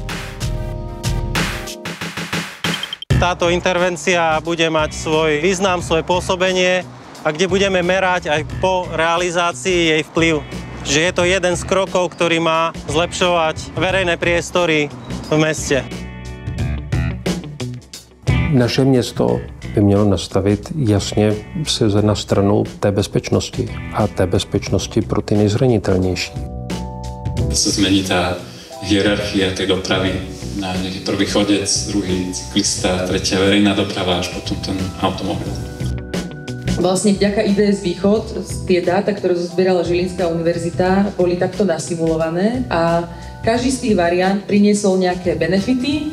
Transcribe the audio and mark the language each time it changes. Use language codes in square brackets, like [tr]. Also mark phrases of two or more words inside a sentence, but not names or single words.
[sk] Táto intervencia bude mať svoj význam, svoje pôsobenie a kde budeme merať aj po realizácii jej vplyv. Že je to jeden z krokov, ktorý má zlepšovať verejné priestory v meste. [cs] Naše město by mělo nastavit jasně se na stranu té bezpečnosti a té bezpečnosti pro ty nejzranitelnější. [sk] Sa zmení tá hierarchia tej dopravy na nejaký prvý chodec, druhý cyklista, tretia verejná doprava, až potom ten automobil. Vlastne vďaka IDS Východ tie dáta, ktoré zozbierala Žilinská univerzita, boli takto nasimulované a každý z tých variant priniesol nejaké benefity.